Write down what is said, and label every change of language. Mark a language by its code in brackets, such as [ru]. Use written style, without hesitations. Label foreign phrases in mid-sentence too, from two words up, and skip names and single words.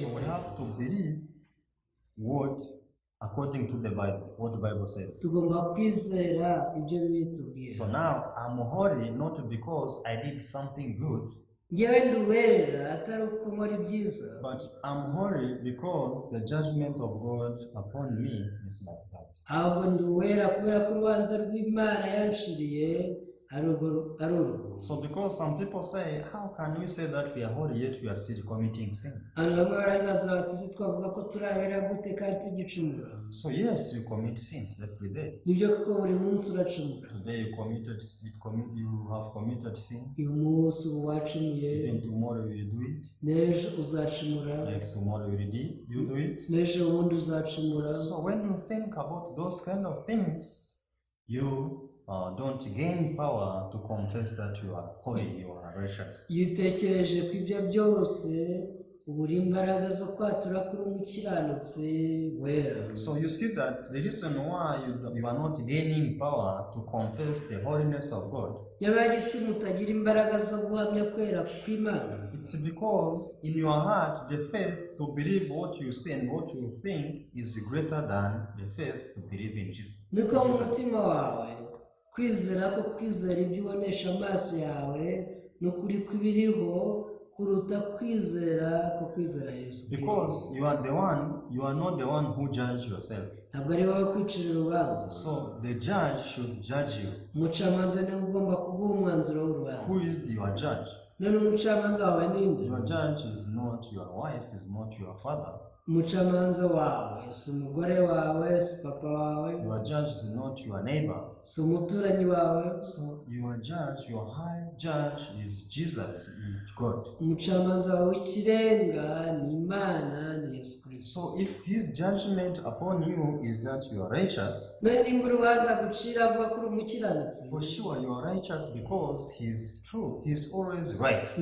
[en] So we have to believe what according to the Bible, what the Bible says. [rw] tugomba kwizera ibyo bitubwira. [en] So now I'm holy not because I did something good, [rw] ngewe ndi uwera atari uko nkora ibyiza, [en] but I'm holy because the judgment of God upon me is like that. [rw] ahubwo ndi uwera kubera ko urubanza rw'Imana yanshiriye ari urugomo. [en] So because some people say, how can we say that we are holy yet we are still committing sin? [rw] Abantu bamwe barabibaza bati ese twavuga ko turabera gute kandi tugicumura? [en] So yes, you commit sins every day. [rw] Nibyo kuko buri munsi uracumura. [en] Today you have committed sin. [rw] Uyu munsi ubu wacumuye, [en] Even tomorrow you will do it. [rw] n'ejo uzacumura, [en] Next tomorrow you do it. [rw] n'ejo ubundi uzacumura. [en] So when you think about those kind of things, you don't gain power to confess that you are holy, you are righteous. [rw] Iyo utekereje ku ibyo byose ubura imbaraga zo kwatura kuri umukiranutsi wera. [en] So you see that the reason why you are not gaining power to confess the holiness of God, [rw] Nyamara igituma utagira imbaraga zo guhamya kwera kw'Imana, [en] it's because in your heart the faith to believe what you say and what you think is greater than the faith to believe in Jesus. [rw] niko mu mutima wawe kwizera ko kwizera ibyo ubonesha amaso yawe n'ukuri kw'ibiriho kuruta kwizera ko kwizera Yesu. [en] Because you are not the one who judge yourself. [rw] Ntabwo ari wowe kwicira urubanza. [en] So the judge should judge you. [rw] Umucamanza niwe ugomba kuguha umwanzuro w'urubanza. [en] Who is your judge? [rw] None umucamanza wawe ninde? [en] Your judge is not your wife, is not your father. [rw] Umucamanza wawe si umugore wawe, si papa wawe, [en] Your judge is not your neighbor. [rw] si umuturanyi wawe. [en] So your judge, your high judge is Jesus, is God. [rw] Umucamanza wawe w'ikirenga ni Imana, ni Yesu Kristo. [en] So if his judgment upon you is that you are righteous, [rw] None nimba urubanza gucira avuga ko uri umukiranutsi, [en] for sure you are righteous because he's true, he's always right.